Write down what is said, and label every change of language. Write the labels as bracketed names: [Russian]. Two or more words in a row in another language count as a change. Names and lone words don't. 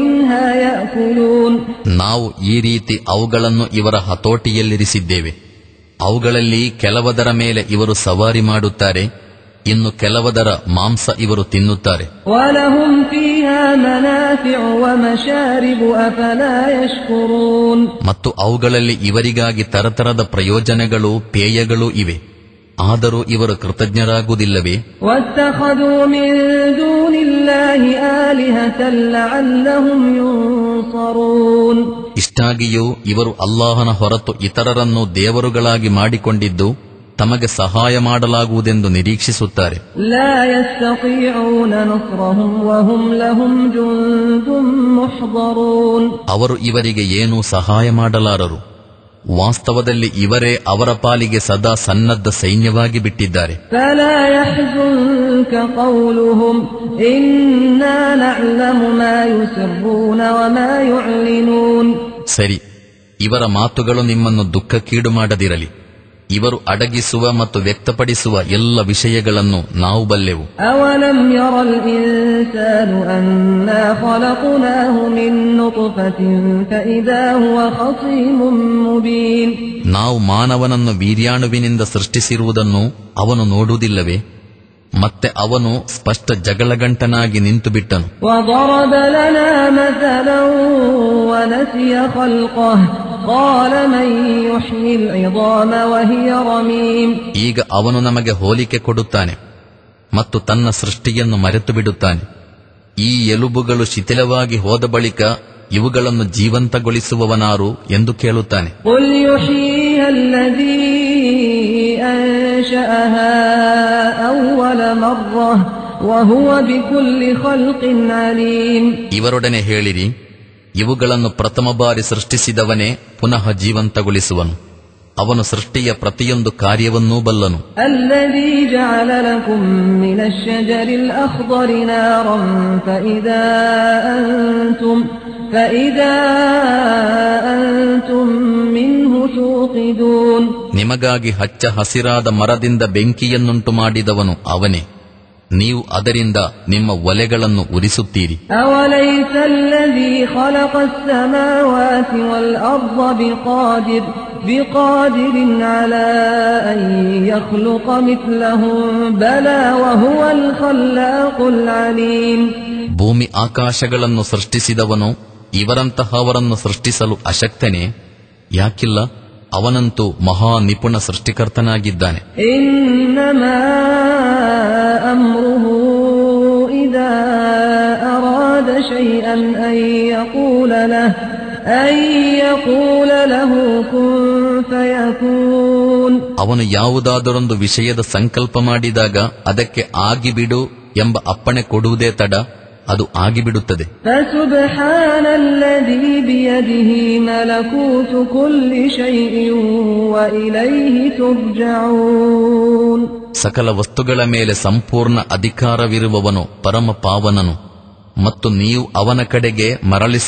[Kannada] ನಾವು ಈ ರೀತಿ ಅವುಗಳನ್ನು ಇವರ ಹತೋಟಿಯಲ್ಲಿರಿಸಿದ್ದೇವೆ, ಅವುಗಳಲ್ಲಿ ಕೆಲವದರ ಮೇಲೆ ಇವರು ಸವಾರಿ ಮಾಡುತ್ತಾರೆ, ಇನ್ನು ಕೆಲವದರ ಮಾಂಸ ಇವರು ತಿನ್ನುತ್ತಾರೆ. [Arabic] وَلَهُمْ فِيهَا مَنَافِعُ وَمَشَارِبُ أَفَلَا يَشْكُرُونَ [Kannada] ಮತ್ತು ಅವುಗಳಲ್ಲಿ ಇವರಿಗಾಗಿ ತರತರದ ಪ್ರಯೋಜನಗಳು, ಪೇಯಗಳು ಇವೆ. ಆದರೂ ಇವರು ಕೃತಜ್ಞರಾಗುವುದಿಲ್ಲವೇ? [Arabic] وَاتَّخَذُوا مِن دُونِ اللَّهِ آلِهَةً لَعَلَّهُمْ يُنصَرُونَ [Kannada] ಇಷ್ಟಾಗಿಯೂ ಇವರು ಅಲ್ಲಾಹನ ಹೊರತು ಇತರರನ್ನು ದೇವರುಗಳಾಗಿ ಮಾಡಿಕೊಂಡಿದ್ದು ತಮಗೆ ಸಹಾಯ ಮಾಡಲಾಗುವುದೆಂದು ನಿರೀಕ್ಷಿಸುತ್ತಾರೆ. [Arabic] لَا يَسْتَطِيعُونَ نَصْرَهُمْ وَهُمْ لَهُمْ جُندٌ مُحْضَرُونَ [Kannada] ಅವರು ಇವರಿಗೆ ಏನೂ ಸಹಾಯ ಮಾಡಲಾರರು. ವಾಸ್ತವದಲ್ಲಿ ಇವರೇ ಅವರ ಪಾಲಿಗೆ ಸದಾ ಸನ್ನದ್ಧ ಸೈನ್ಯವಾಗಿ ಬಿಟ್ಟಿದ್ದಾರೆ. [Arabic] فَلَا يَحْزُنكَ قَوْلُهُمْ إِنَّا نَعْلَمُ مَا يُسِرُّونَ وَمَا يُعْلِنُونَ [Kannada] ಸರಿ, ಇವರ ಮಾತುಗಳು ನಿಮ್ಮನ್ನು ದುಃಖಕ್ಕೀಡು ಮಾಡದಿರಲಿ. ಇವರು ಅಡಗಿಸುವ ಮತ್ತು ವ್ಯಕ್ತಪಡಿಸುವ ಎಲ್ಲ ವಿಷಯಗಳನ್ನು ನಾವು ಬಲ್ಲೆವು. [Arabic] أَوَلَمْ يَرَ الْإِنسَانُ أَنَّا خَلَقْنَاهُ مِن نُّطْفَةٍ فَإِذَا هُوَ خَصِيمٌ مُّبِينٌ [Kannada] ನಾವು ಮಾನವನನ್ನು ವೀರ್ಯಾಣುವಿನಿಂದ ಸೃಷ್ಟಿಸಿರುವುದನ್ನು ಅವನು ನೋಡುವುದಿಲ್ಲವೇ? ಮತ್ತೆ ಅವನು ಸ್ಪಷ್ಟ ಜಗಳಗಂಟನಾಗಿ ನಿಂತುಬಿಟ್ಟನು. [Arabic] وَضَرَبَ لَنَا مَثَلًا وَنَسِيَ خَلْقَهُ قَالَ مَن يُحْيِي الْعِظَامَ وَهِيَ رَمِيمٌ [Kannada] ಈಗ ಅವನು ನಮಗೆ ಹೋಲಿಕೆ ಕೊಡುತ್ತಾನೆ ಮತ್ತು ತನ್ನ ಸೃಷ್ಟಿಯನ್ನು ಮರೆತು ಬಿಡುತ್ತಾನೆ. ಈ ಎಲುಬುಗಳು ಶಿಥಿಲವಾಗಿ ಹೋದ ಬಳಿಕ ಇವುಗಳನ್ನು ಜೀವಂತಗೊಳಿಸುವವನಾರು ಎಂದು ಕೇಳುತ್ತಾನೆ. [Arabic] قُلْ يُحْيِيهَا الَّذِي أَنشَأَهَا أَوَّلَ مَرَّةٍ وَهُوَ بِكُلِّ خَلْقٍ عَلِيمٌ [Kannada] ಇವರೊಡನೆ ಹೇಳಿರಿ, ಇವುಗಳನ್ನು ಪ್ರಥಮ ಬಾರಿ ಸೃಷ್ಟಿಸಿದವನೇ ಪುನಃ ಜೀವಂತಗೊಳಿಸುವನು. ಅವನು ಸೃಷ್ಟಿಯ ಪ್ರತಿಯೊಂದು ಕಾರ್ಯವನ್ನೂ ಬಲ್ಲನು. [Arabic] الذي جعل لكم من الشجر الأخضر نارا فإذا أنتم منه توقدون [Kannada] ನಿಮಗಾಗಿ ಹಚ್ಚ ಹಸಿರಾದ ಮರದಿಂದ ಬೆಂಕಿಯನ್ನುಂಟು ಮಾಡಿದವನು ಅವನೇ. ನೀವು ಅದರಿಂದ ನಿಮ್ಮ ಒಲೆಗಳನ್ನು ಉರಿಸುತ್ತೀರಿ. [Arabic] أوليس الذي خلق السماوات والأرض بقادر على أن يخلق مثلهم بلى وهو الخلاق العليم [Kannada] ಭೂಮಿ ಆಕಾಶಗಳನ್ನು ಸೃಷ್ಟಿಸಿದವನು ಇವರಂತಹವರನ್ನು ಸೃಷ್ಟಿಸಲು ಅಶಕ್ತನೇ? ಯಾಕಿಲ್ಲ, ಅವನಂತೂ ಮಹಾ ನಿಪುಣ ಸೃಷ್ಟಿಕರ್ತನಾಗಿದ್ದಾನೆ. [Arabic] إنما أمره إذا أراد شيئا أن يقول له كن فيكون [Kannada] ಅವನು ಯಾವುದಾದರೊಂದು ವಿಷಯದ ಸಂಕಲ್ಪ ಮಾಡಿದಾಗ ಅದಕ್ಕೆ ಆಗಿಬಿಡು ಎಂಬ ಅಪ್ಪಣೆ ಕೊಡುವುದೇ ತಡ, ಅದು ಆಗಿಬಿಡುತ್ತದೆ. [Arabic] فسبحان الذي بيده ملكوت كل شيء وإليه ترجعون [Kannada] ಸಕಲ ವಸ್ತುಗಳ ಮೇಲೆ ಸಂಪೂರ್ಣ ಅಧಿಕಾರವಿರುವವನು ಪರಮ ಪಾವನನು ಮತ್ತು ನೀವು ಅವನ ಕಡೆಗೆ ಮರಳಿಸ